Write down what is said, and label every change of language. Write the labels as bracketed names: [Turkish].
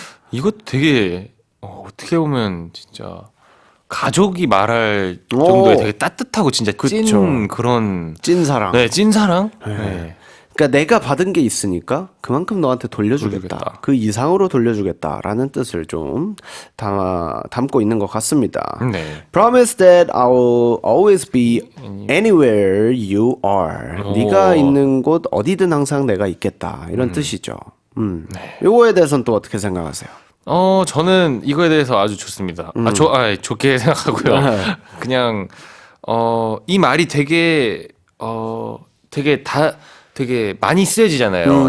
[Korean] 이거 되게 어떻게 보면 진짜 가족이 말할 정도의 되게 따뜻하고 진짜 찐 그쵸. 그런 찐 사랑. 네, 찐 사랑. 네. 그러니까 내가 받은 게 있으니까 그만큼 너한테 돌려주겠다. 돌려주겠다. 그 이상으로 돌려주겠다라는 뜻을 좀 담고 있는 것 같습니다. 네. [English] Promise that I'll always be anywhere you are. [Korean] 네가 있는 곳 어디든 항상 내가 있겠다. 이런 뜻이죠. 요거에 대해서는 또 어떻게 생각하세요? 저는 이거에 대해서 아주 좋습니다. 좋게 생각하고요. 그냥 이 말이 되게 되게 많이 쓰여지잖아요.